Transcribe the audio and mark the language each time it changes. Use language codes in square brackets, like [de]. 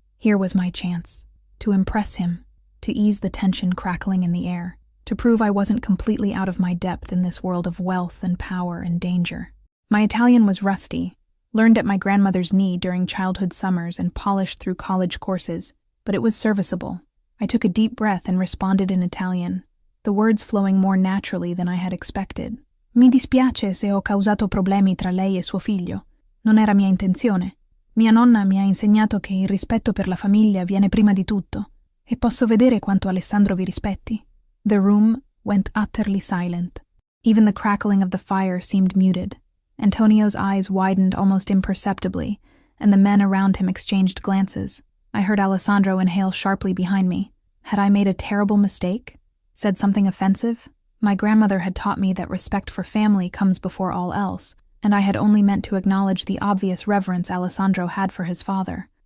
[en] Here was my chance, to impress him, to ease the tension crackling in the air, to prove I wasn't completely out of my depth in this world of wealth and power and danger. My Italian was rusty, learned at my grandmother's knee during childhood summers and polished through college courses, but it was serviceable. I took a deep breath and responded in Italian, the words flowing more naturally than I had expected. [it] Mi dispiace se ho causato problemi tra lei e suo figlio. Non era mia intenzione. Mia nonna mi ha insegnato che il rispetto per la famiglia viene prima di tutto, e posso vedere quanto Alessandro vi rispetti. [en] The room went utterly silent. Even the crackling of the fire seemed muted. Antonio's eyes widened almost imperceptibly, and the men around him exchanged glances. I heard Alessandro inhale sharply behind me. Had I made a terrible mistake? Said something offensive? My grandmother had taught me that respect for family comes before all else, and I had only meant to acknowledge the obvious reverence Alessandro had for his father.